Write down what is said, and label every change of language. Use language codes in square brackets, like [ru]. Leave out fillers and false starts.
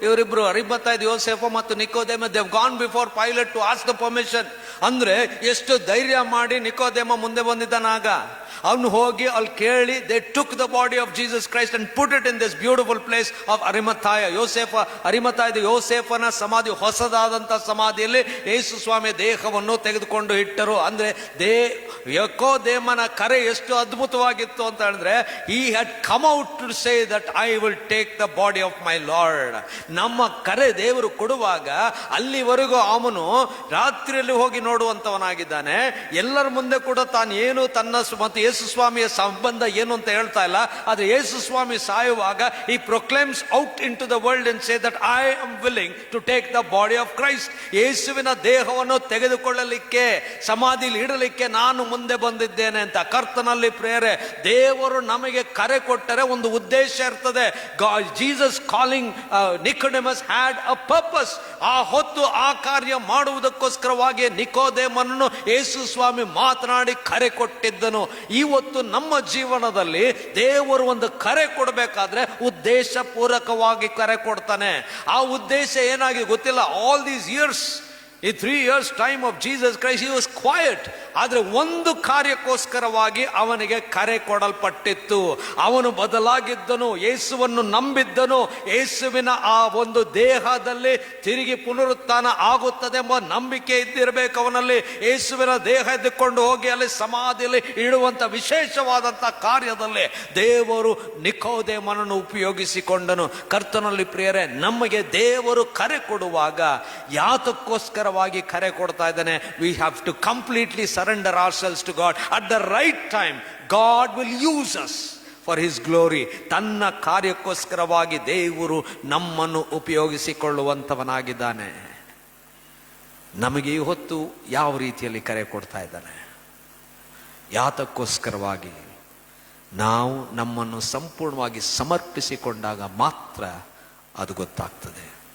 [kn] ಇವರಿಬ್ರು ಅರಿಮಥಾಯ ಯೋಸೇಫ ಮತ್ತು ನಿಕೋದೇಮ. [en] they have gone before Pilate to ask the permission. [kn] ಅಂದ್ರೆ ಎಷ್ಟು ಧೈರ್ಯ ಮಾಡಿ ನಿಕೋದೇಮ ಮುಂದೆ ಬಂದಿದ್ದಾನಾಗ. ಅವನು ಹೋಗಿ ಅಲ್ಲಿ ಕೇಳಿ, [en] they took the body of Jesus Christ and put it in this beautiful place of Arimathea. [kn] ಅರಿಮಥಾಯದ ಯೋಸೇಫನ ಸಮಾಧಿ, ಹೊಸದಾದಂತ ಸಮಾಧಿಯಲ್ಲಿ ಯೇಸು ಸ್ವಾಮಿ ದೇಹವನ್ನು ತೆಗೆದುಕೊಂಡು ಇಟ್ಟರು. ಅಂದ್ರೆ ನಿಕೋದೇಮನ ಕರೆ ಎಷ್ಟು ಅದ್ಭುತವಾಗಿತ್ತು ಅಂತ ಹೇಳಿದ್ರೆ, [en] he had come out to say that I will take the body of my Lord. [kn] ನಮ್ಮ ಕರೆ ದೇವರು ಕೊಡುವಾಗ ಅಲ್ಲಿವರೆಗೂ ಅವನು ರಾತ್ರಿಯಲ್ಲಿ ಹೋಗಿ ನೋಡುವಂತವನಾಗಿದ್ದಾನೆ. ಎಲ್ಲರ ಮುಂದೆ ಕೂಡ ತಾನು ಏನು ತನ್ನ ಮತ್ತು ಯೇಸು ಸ್ವಾಮಿಯ ಸಂಬಂಧ ಏನು ಅಂತ ಹೇಳ್ತಾ ಇಲ್ಲ. ಆದ್ರೆ ಯೇಸು ಸ್ವಾಮಿ ಸಾಯುವಾಗ [en] he proclaims out into the world and say that I am willing to take the body of Christ. [kn] ಯೇಸುವಿನ ದೇಹವನ್ನು ತೆಗೆದುಕೊಳ್ಳಲಿಕ್ಕೆ, ಸಮಾಧಿಲಿ ಇಡಲಿಕ್ಕೆ ನಾನು ಮುಂದೆ ಬಂದಿದ್ದೇನೆ ಅಂತ. ಕರ್ತನಲ್ಲಿ ಪ್ರೇರೆ, ದೇವರು ನಮಗೆ ಕರೆ ಕೊಟ್ಟರೆ ಒಂದು ಉದ್ದೇಶ ಇರ್ತದೆ. [en] Jesus calling Nicodemus had a purpose. [kn] ಆ ಹೊತ್ತು ಆ ಕಾರ್ಯ ಮಾಡುವುದಕ್ಕೋಸ್ಕರವಾಗಿ ನಿಕೋದೇಮನನ್ನು ಯೇಸು ಸ್ವಾಮಿ ಮಾತನಾಡಿ ಕರೆ ಕೊಟ್ಟಿದ್ದನು. ಇವತ್ತು ನಮ್ಮ ಜೀವನದಲ್ಲಿ ದೇವರು ಒಂದು ಕರೆ ಕೊಡಬೇಕಾದ್ರೆ ಉದ್ದೇಶ ಪೂರ್ವಕವಾಗಿ ಕರೆ ಕೊಡ್ತಾನೆ. ಆ ಉದ್ದೇಶ ಏನಾಗಿದೆ ಗೊತ್ತಿಲ್ಲ. [en] All these years, ಈ 3 years time of Jesus Christ, he was quiet. [kn] ಆದ್ರೆ ಒಂದು ಕಾರ್ಯಕ್ಕೋಸ್ಕರವಾಗಿ ಅವನಿಗೆ ಕರೆ ಕೊಡಲ್ಪಟ್ಟಿತ್ತು. ಅವನು ಬದಲಾಗಿದ್ದನು, ಯೇಸುವನ್ನು ನಂಬಿದ್ದನು. ಯೇಸುವಿನ ಆ ಒಂದು ದೇಹದಲ್ಲಿ ತಿರುಗಿ ಪುನರುತ್ಥಾನ ಆಗುತ್ತದೆ ಎಂಬ ನಂಬಿಕೆ ಇದ್ದಿರಬೇಕು ಅವನಲ್ಲಿ. ಯೇಸುವಿನ ದೇಹ ಎದ್ದುಕೊಂಡು ಹೋಗಿ ಅಲ್ಲಿ ಸಮಾಧಿಯಲ್ಲಿ ಇಡುವಂತ ವಿಶೇಷವಾದಂತ ಕಾರ್ಯದಲ್ಲಿ ದೇವರು ನಿಕೋದೇಮನನ್ನು ಉಪಯೋಗಿಸಿಕೊಂಡನು. ಕರ್ತನಲ್ಲಿ ಪ್ರಿಯರೇ, ನಮಗೆ ದೇವರು ಕರೆ ಕೊಡುವಾಗ ಯಾತಕ್ಕೋಸ್ಕರ ಕರೆ ಕೊಡ್ತಾ ಇದ್ದಾನೆ? [en] we have to completely surrender ourselves to God. At the right time God will use us for his glory. [kn] ತನ್ನ ಕಾರ್ಯಕ್ಕೋಸ್ಕರವಾಗಿ ದೇವರು ನಮ್ಮನ್ನು ಉಪಯೋಗಿಸಿಕೊಳ್ಳುವಂತವನಾಗಿದ್ದಾನೆ. ನಮಗೆ ಈ ಹೊತ್ತು ಯಾವ ರೀತಿಯಲ್ಲಿ ಕರೆ ಕೊಡ್ತಾ ಇದ್ದಾನೆ? ಯಾತಕ್ಕೋಸ್ಕರವಾಗಿ? ನಾವು ನಮ್ಮನ್ನು ಸಂಪೂರ್ಣವಾಗಿ ಸಮರ್ಪಿಸಿಕೊಂಡಾಗ ಮಾತ್ರ ಅದು ಗೊತ್ತಾಗ್ತದೆ.